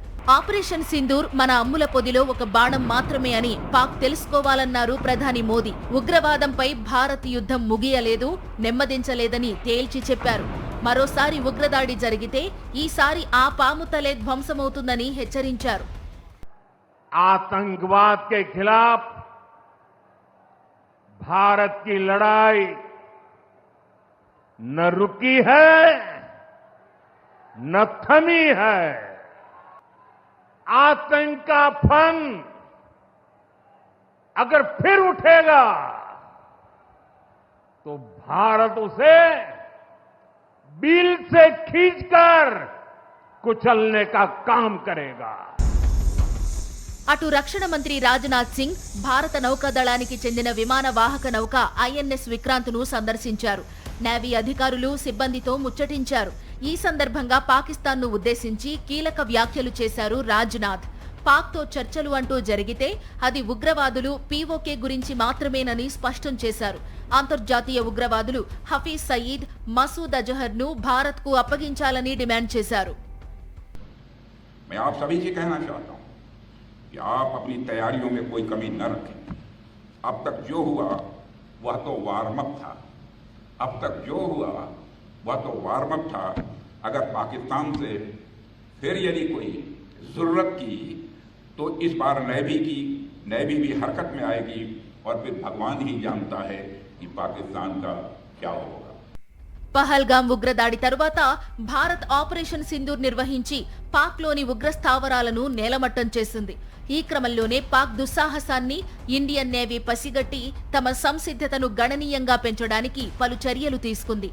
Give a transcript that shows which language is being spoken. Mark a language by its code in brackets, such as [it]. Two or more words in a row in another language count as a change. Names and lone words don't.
[te] ఆపరేషన్ సింధూర్ మన అమ్ముల పొదిలో ఒక బాణం మాత్రమే అని పాక్ తెలుసుకోవాలన్నారు ప్రధాని మోదీ. ఉగ్రవాదంపై భారత్ యుద్ధం ముగియలేదు, నెమ్మదించలేదని తేల్చి చెప్పారు. మరోసారి ఉగ్రదాడి జరిగితే ఈసారి ఆ పాము తలే ధ్వంసమవుతుందని హెచ్చరించారు. [hi] आतंकवाद के खिलाफ भारत की लड़ाई न रुकी है न थमी है। आतंक का फन अगर फिर उठेगा तो भारत उसे बिल से खींचकर कुचलने का काम करेगा। [te] అటు రక్షణ మంత్రి రాజ్నాథ్ సింగ్ భారత నౌకాదళానికి చెందిన విమాన వాహక నౌక ఐఎన్ఎస్ విక్రాంత్ను సందర్శించారు. నేవీ అధికారులు, సిబ్బందితో ముచ్చటించారు. ఈ సందర్భంగా పాకిస్తాన్ను ఉద్దేశించి కీలక వ్యాఖ్యలు చేశారు రాజ్నాథ్. పాక్తో చర్చలు అంటూ జరిగితే అది ఉగ్రవాదులు, పీఓకే గురించి మాత్రమేనని స్పష్టం చేశారు. అంతర్జాతీయ ఉగ్రవాదులు హఫీజ్ సయీద్, మసూద్ అజహర్ను భారత్కు అప్పగించాలని డిమాండ్ చేశారు. [hi] कि आप अपनी तैयारियों में कोई कमी न रखें। अब तक जो हुआ वह तो [en] warm up [hi] था। अब तक जो हुआ वह तो [en] warm up [hi] था। अगर पाकिस्तान से फिर यदि कोई जरूरत की तो इस बार नेवी भी हरकत में आएगी और फिर भगवान ही जानता है कि पाकिस्तान का क्या होगा। [te] పహల్గాం ఉగ్రదాడి తరువాత భారత్ ఆపరేషన్ సింధూర్ నిర్వహించి పాక్లోని ఉగ్ర స్థావరాలను నేలమట్టం చేసింది. ఈ క్రమంలోనే పాక్ దుస్సాహసాన్ని ఇండియన్ నేవీ పసిగట్టి తమ సంసిద్ధతను గణనీయంగా పెంచడానికి పలు చర్యలు తీసుకుంది.